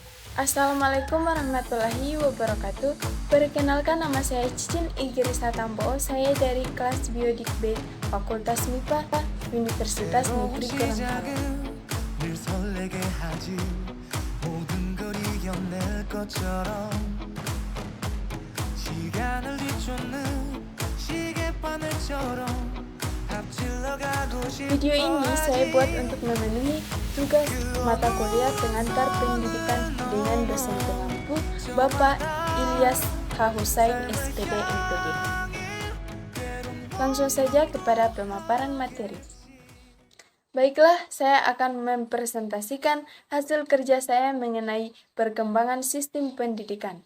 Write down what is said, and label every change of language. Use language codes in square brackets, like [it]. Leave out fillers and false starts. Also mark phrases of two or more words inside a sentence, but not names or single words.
[ar] السلام عليكم ورحمة الله وبركاته. [id] Perkenalkan, nama saya Cicin Igirisa Tambo. Saya dari kelas Biodik B, Fakultas MIPA, Universitas Negeri Gorontalo. [ko] 늘 설레게 하지 모든 걸 이겨낼 것처럼 시간을 뒤쫓는 시계바늘처럼 앞질러 가고 싶어 [id] Video ini saya buat untuk memenuhi tugas mata kuliah pengantar pendidikan dengan dosen pengampu Bapak Ilyas H. Husain SPD MPD. Langsung saja kepada pemaparan materi. Baiklah, saya akan mempresentasikan hasil kerja saya mengenai perkembangan sistem pendidikan.